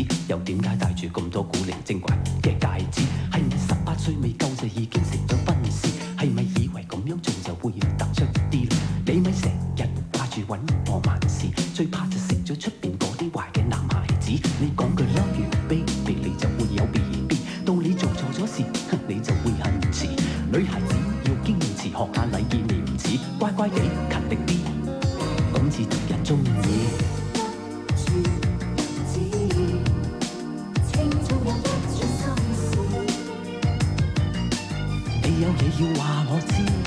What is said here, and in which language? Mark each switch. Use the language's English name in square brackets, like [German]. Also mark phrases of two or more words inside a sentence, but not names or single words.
[Cantonese] 又點解戴住咁多古靈精怪嘅戒指？係咪18歲未夠就已經成咗奔士？係咪以為咁樣做就會突出啲？你咪成日掛住揾我萬事，最怕就食咗出邊嗰啲壞嘅男孩子。你講句 [English] love you baby， [Cantonese] 你就會有 BB， 到你做錯咗事，你就會恨遲。女孩子要堅持學下禮義廉恥，乖乖地勤力啲，咁至得人中意。你有嘢要話我知。